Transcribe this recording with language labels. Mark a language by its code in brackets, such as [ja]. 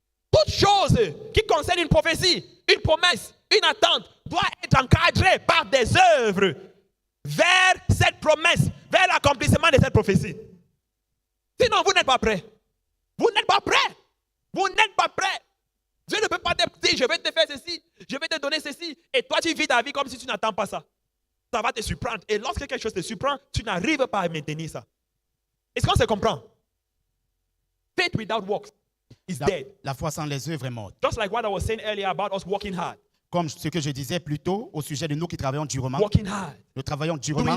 [fr] Toute chose qui concerne une prophétie, une promesse, une attente doit être encadrée par des œuvres vers cette promesse, vers l'accomplissement de cette prophétie. Sinon, vous n'êtes pas prêt. Vous n'êtes pas prêt. Vous n'êtes pas prêt. Dieu ne peut pas te dire, je vais te faire ceci, je vais te donner ceci, et toi tu vis ta vie comme si tu n'attends pas ça. Ça va te surprendre. Et lorsque quelque chose te surprend, tu n'arrives pas à maintenir ça. Est-ce qu'on se comprend? [en] Faith without works is dead. [fr] La foi sans les œuvres est morte. [en] Just like what I was saying earlier about us working hard. [fr] Comme ce que je disais plus tôt au sujet de nous qui travaillons durement. [en] Working hard. [fr] Nous travaillons durement.